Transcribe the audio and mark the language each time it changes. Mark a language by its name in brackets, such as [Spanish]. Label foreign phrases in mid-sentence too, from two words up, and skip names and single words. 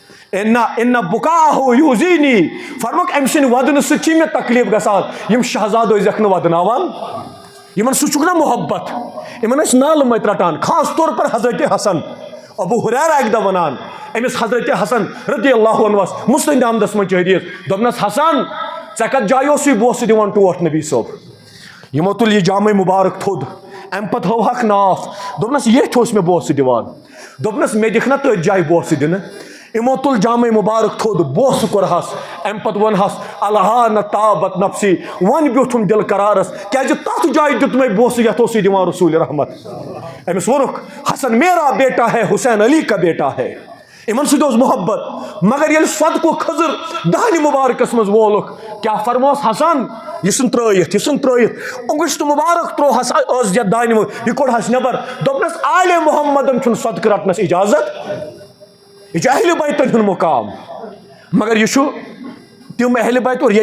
[Kashmiri] ان بکاہو یوزینی فرموک امہ سند ودن سی میں تکلیف گژھان یم شہزاد ٲسۍزٮ۪کھ نہٕ ودناوان یمن سہ چھُکھ نا محبت یمن ٲسۍ نالہٕ مٔتۍ رٹان [Urdu] خاص طور پر [Kashmiri] حضرت حسن ابو ہریرہ اکہِ دۄہ ونان أمس حضرت حسن [Arabic] رضی اللہ عنہ [Kashmiri] مسند احمدس منٛز چھِ حدیث دوٚپنس حسن ژےٚ کتھ جایہِ اوسُے بوسہٕ دِوان ٹوٹھ نبی صٲب یمو تُل یہ جامع مبارک تھوٚد امہ پتہٕ ہٲوہکھ ناف دوٚپنس ییٚتھۍ اوس مےٚ بوسہٕ دِوان دوٚپنس مےٚ دِکھ نا تٔتھۍ جایہِ بوسہٕ دِنہٕ یمو تُل جامع مبارک تھوٚد بوسہٕ کوٚرہس امہ پتہٕ ووٚنہس [Arabic] الہانہ تابت نفسی [Kashmiri] وۄنۍ بیوٗٹھُم دل قرارس کیازِ تتھ جایہِ دیُت مےٚ بوسہٕ یتھ اوسُے دِوان رسول رحمت أمس ووٚنُکھ [Urdu] حسن میرا بیٹا ہے حسین علی کا بیٹا ہے [Kashmiri] یمن سۭتۍ اوس محبت مگر ییٚلہِ صدقُک خضر دانہِ مبارکس منٛز وولُکھ کیاہ فرموس حسن یہ ژھُن ترٲیِتھ انگشت مبارک تروہس ٲس یتھ دانہِ منٛز یہِ کوٚڑہس نٮ۪بر دوٚپنس آلِ محمدن چھُنہٕ صدقہٕ رٹنس اجازت یہ اہل بیتن ہُنٛد مقام مگر یہ تم اہل بیت اور